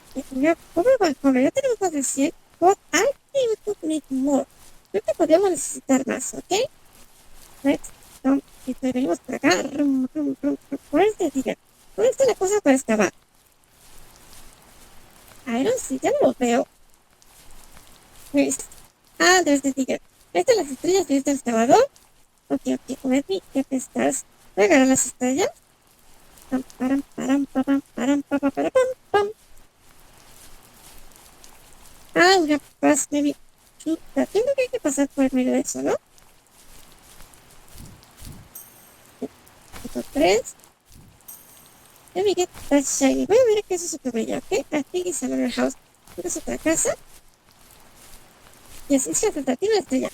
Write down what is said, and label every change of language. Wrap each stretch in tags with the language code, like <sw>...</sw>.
<es>Ya, pobre balcón, ya tenemos más de 100.</es> <en>But I think we could need more.</en> <es>Creo que podríamos necesitar más, ¿ok?</es> <en>Let's come.</en> <es>Y venimos por acá. Por este digger. ¿Dónde está la cosa para excavar?</es> <en>I don't see,</en> <es>ya no lo veo.</es> <en>Ah, there's the digger.</en> <es>Ahí están las estrellas de este excavador.</es> <en>Ok, let me get the stars.</en> <es>Voy a agarrar las estrellas. Pam, param, param, param, param, param, param, pam.</es> <en>Ah, we have to pass maybe through that.</en> <es>Tengo que hay que pasar por el medio de eso, ¿no? Otro 3.</es> <en>Let me get that shiny.</en> <es>Voy a ver qué es eso que brilla, ¿ok?</es> <en>I think it's another house.</en> <es>¿Es otra casa?</es> <en>Yes, it's just that.</en> <es>Tiene una estrella.</es>